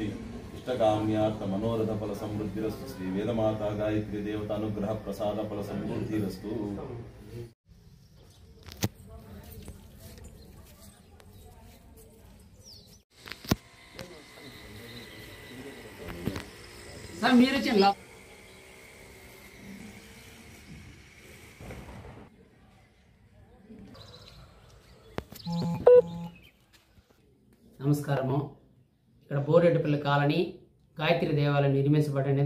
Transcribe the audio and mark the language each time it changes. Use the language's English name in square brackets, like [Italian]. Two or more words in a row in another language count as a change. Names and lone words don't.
[Sanskrit] इष्टकाम्यार्थ मनोरथ फल समृद्धिरस्तु। श्री वेदमाता गायत्री देवता अनुग्रह प्रसाद फल समृद्धिरस्तु। [Telugu] సరే మరి చాలా నమస్కారము. ఇక్కడ బోరెడ్డిపల్లి కాలనీ గాయత్రి దేవాలయం నిర్మించబడినది.